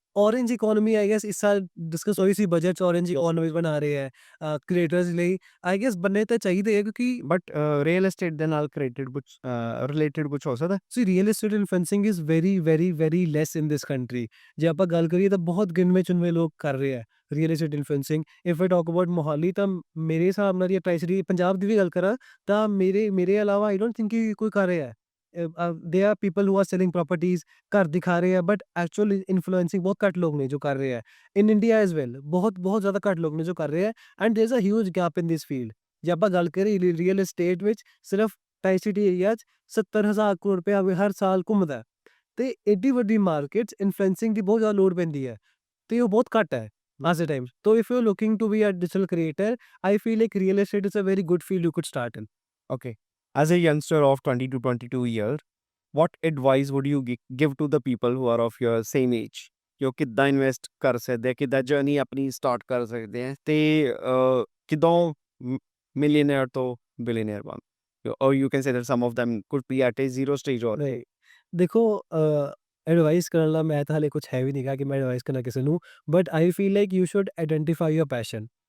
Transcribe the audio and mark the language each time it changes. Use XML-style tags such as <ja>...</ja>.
<hi>Orange economy I guess इस साल discuss हुई सी, बजट ऑरेंज इकोनॉमी बना रहे हैं क्रिएटर्स ਲਈ।</hi> <en>I guess</en> <pa>बनने ਤਾਂ ਚਾਹੀਦੇ ਹੈ, ਕਿਉਂਕਿ ਬਟ ਰੀਅਲ ਏਸਟੇਟ ਦੇ ਨਾਲ ਕ੍ਰੀਏਟਡ ਕੁਝ ਰਿਲੇਟਡ ਕੁਝ ਹੋ ਸਕਦਾ?</pa> <en>See real estate influencing is very very very less in this country.</en> <pa>ਜੇ ਆਪਾਂ ਗੱਲ ਕਰੀਏ ਤਾਂ ਬਹੁਤ ਗਿਣਵੇਂ ਚੁਣਵੇਂ ਲੋਕ ਕਰ ਰਹੇ ਹੈ real estate influencing.</pa> <en>if I talk about</en> <pa>Mohali, ਤਾਂ ਮੇਰੇ ਹਿਸਾਬ ਨਾਲ ਜਾਂ ਟ੍ਰਾਈ-ਸਿਟੀ ਪੰਜਾਬ ਦੀ ਵੀ ਗੱਲ ਕਰਾਂ ਤਾਂ ਮੇਰੇ ਅਲਾਵਾ</pa> <en>I don't think</en> <pa>ਕਿ ਕੋਈ ਕਰ ਰਿਹਾ ਹੈ।</pa> <en>they are people who are selling properties,</en> <pa>ਘਰ ਦਿਖਾ ਰਹੇ ਆ, ਬਟ ਐਕਚੁਅਲ ਇਨਫਲੂਐਂਸਿੰਗ ਬਹੁਤ ਘੱਟ ਲੋਕ ਨੇ ਜੋ ਕਰ ਰਹੇ ਹੈ।</pa> <en>in India as well</en> <pa>ਬਹੁਤ ਬਹੁਤ ਜ਼ਿਆਦਾ ਘੱਟ ਲੋਕ ਨੇ ਜੋ ਕਰ ਰਹੇ ਹੈ,</pa> <en>And there is a huge gap in this field.</en> <pa>ਜੇ ਆਪਾਂ ਗੱਲ ਕਰੀਏ ਰੀਅਲ ਏਸਟੇਟ ਵਿੱਚ, ਸਿਰਫ ਟ੍ਰਾਈ-ਸਿਟੀ ਏਰੀਆ 'ਚ 70,000 ਕਰੋੜ ਰੁਪਇਆ ਹਰ ਸਾਲ ਘੁੰਮਦਾ ਹੈ, ਤੇ ਏਡੀ ਵੱਡੀ ਮਾਰਕੀਟ 'ਚ ਇਨਫਲੂਐਂਸਿੰਗ ਦੀ ਬਹੁਤ ਜ਼ਿਆਦਾ ਲੋੜ ਪੈਂਦੀ ਹੈ, ਤੇ ਉਹ ਬਹੁਤ ਘੱਟ ਹੈ ਅੱਜ ਦੇ ਟਾਈਮ।</pa> <en>ਤੋ if you are looking to be a digital creator, I feel like real estate is a very good field you could start in. Okay. As a youngster of 20 to 22 year, what advice would you give to the people who are of your same age?</en> <pa>ਕਿ ਉਹ ਕਿੱਦਾਂ invest ਕਰ ਸਕਦੇ ਆ, ਕਿੱਦਾਂ journey ਆਪਣੀ start ਕਰ ਸਕਦੇ ਆ, ਤੇ ਕਿੱਦਾਂ ਮਿਲੀਅਨਰ ਤੋਂ ਬਿਲੀਅਨਰ ਬਣ,</pa> <en>or you can say that some of them could be at a zero stage or</en> <pa>ਨਹੀਂ, ਦੇਖੋ ਐਡਵਾਈਸ ਕਰਨ ਲਈ ਮੈਂ ਤਾਂ ਹਾਲੇ ਕੁਛ ਹੈ ਵੀ ਨਹੀਂ ਗਾ ਕਿ ਮੈਂ ਐਡਵਾਈਸ ਕਰਨਾ ਕਿਸੇ ਨੂੰ,</pa> <en>But I feel like you should identify your passion.</en>